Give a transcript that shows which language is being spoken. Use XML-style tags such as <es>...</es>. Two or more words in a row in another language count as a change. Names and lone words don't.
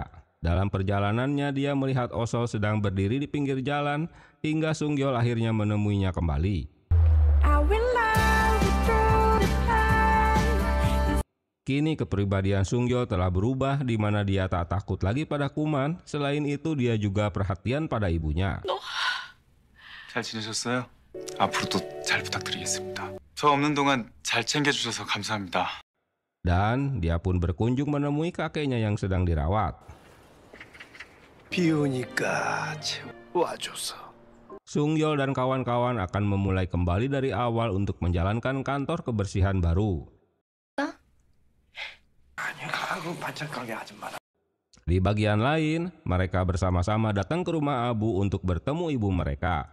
<id>Dalam perjalanannya, dia melihat Osol sedang berdiri di pinggir jalan hingga Sung-yeol akhirnya menemuinya kembali. Kini kepribadian Sung-yeol telah berubah di mana dia tak takut lagi pada kuman. Selain itu dia juga perhatian pada ibunya.</id> <ko>잘 지내셨어요? 앞으로도 잘 부탁드리겠습니다. 저 없는 동안 잘 챙겨주셔서 감사합니다.</ko> <id>Dan dia pun berkunjung menemui kakeknya yang sedang dirawat. Sung-yeol dan kawan-kawan akan memulai kembali dari awal untuk menjalankan kantor kebersihan baru. Di bagian lain, mereka bersama-sama datang ke rumah Abu untuk bertemu ibu mereka.</id>